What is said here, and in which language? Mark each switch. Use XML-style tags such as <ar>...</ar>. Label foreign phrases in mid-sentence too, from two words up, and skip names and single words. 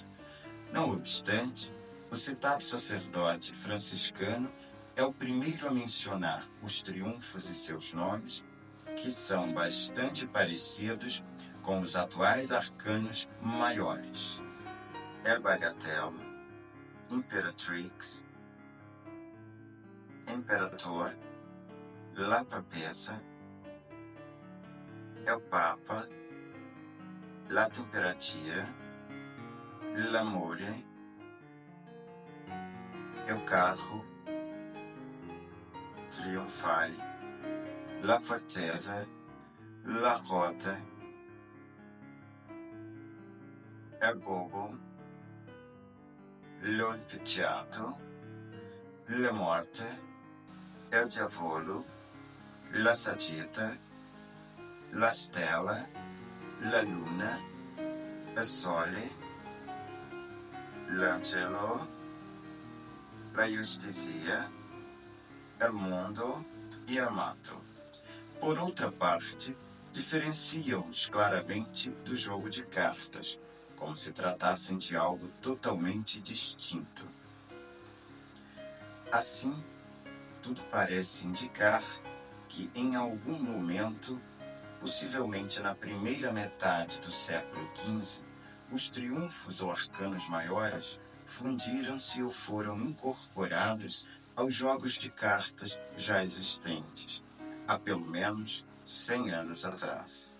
<pt>Não obstante, o citado sacerdote franciscano é o primeiro a mencionar os triunfos e seus nomes, que são bastante parecidos com os atuais arcanos maiores. É Bagatelle, Imperatrix, Imperator, La Papessa, é o Papa, La Temperatura, L'Amore, é o Carro, Trionfale, La Forteza, La Rota, é o Gobo, Lo Impicciato, La Morte, é o Diavolo, La Sagitta, La Stella, La Luna, il Sole, l'Angelo, la Justicia, il Mundo e Amato. Por outra parte, diferenciam-os claramente do jogo de cartas, como se tratassem de algo totalmente distinto. Assim, tudo parece indicar que em algum momento, possivelmente na primeira metade do século XV, os triunfos ou arcanos maiores fundiram-se ou foram incorporados aos jogos de cartas já existentes, há pelo menos 100 anos atrás.</pt>